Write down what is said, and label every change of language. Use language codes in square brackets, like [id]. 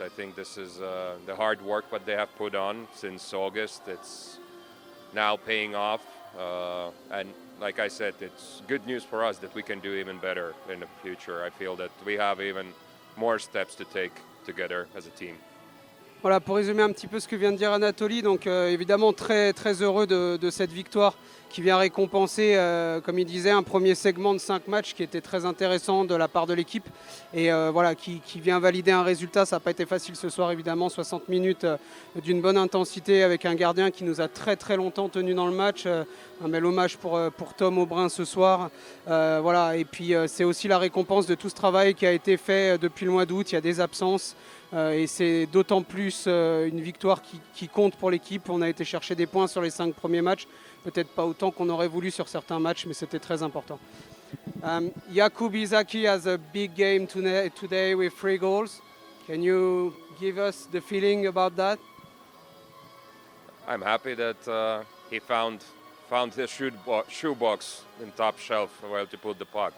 [en] I think this is the hard work what they have put on since August. It's now paying off, and like I said, it's good news for us that we can do even better in the future. I feel that we have even more steps to take together as a team. [fr] Voilà, pour résumer un petit peu ce que vient de dire Anatoly, donc évidemment très, très heureux de cette victoire qui vient récompenser, comme il disait, un premier segment de 5 matchs qui était très intéressant de la part de l'équipe et voilà, qui vient valider un résultat. Ça n'a pas été facile ce soir, évidemment, 60 minutes d'une bonne intensité avec un gardien qui nous a très très longtemps tenu dans le match. Un bel hommage pour Tom Aubrin ce soir. Voilà, et puis c'est aussi la récompense de tout ce travail qui a été fait depuis le mois d'août. Il y a des absences. Et c'est d'autant plus une victoire qui compte pour l'équipe. On a été chercher des points sur les 5 premiers matchs. Peut-être pas autant qu'on aurait voulu sur certains matchs, mais c'était très important. [en] Jakub Izaki has a big game today with 3 goals. Can you give us the feeling about that? I'm happy that he found his shoebox in top shelf where to put the puck.